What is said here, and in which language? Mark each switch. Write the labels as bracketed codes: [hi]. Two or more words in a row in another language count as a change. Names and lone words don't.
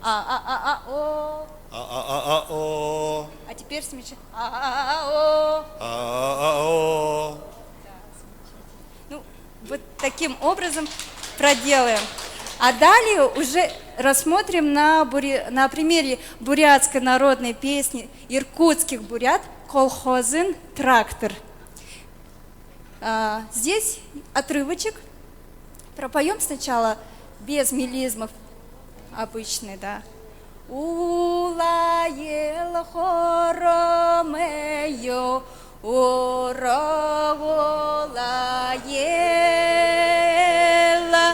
[ru] А теперь смягчаем. Ну, вот таким образом проделаем. А далее уже рассмотрим на примере бурятской народной песни иркутских бурят «Колхозын трактор». Здесь отрывочек. Пропоем сначала без мелизмов, обычный, да. [bua] Улаел хоромею, уроволаела.